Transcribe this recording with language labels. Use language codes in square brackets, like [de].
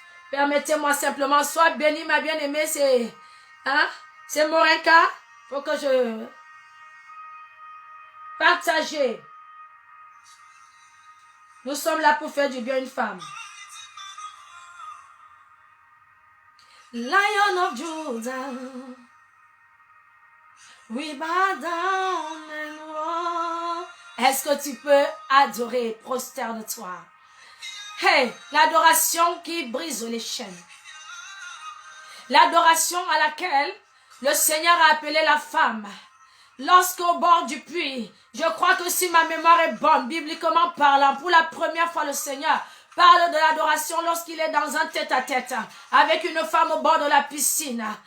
[fr] Permettez-moi simplement, sois béni, ma bien-aimée, c'est Morinka. Faut que je partage. Nous sommes là pour faire du bien à une femme. [en] Lion of Judah, we bow down and walk. [fr] Est-ce que tu peux adorer, prosterne-toi? Hey, l'adoration qui brise les chaînes. L'adoration à laquelle le Seigneur a appelé la femme. Lorsqu'au bord du puits, je crois que si ma mémoire est bonne, bibliquement parlant, pour la première fois le Seigneur parle de l'adoration lorsqu'il est dans un tête-à-tête avec une femme au bord de la piscine.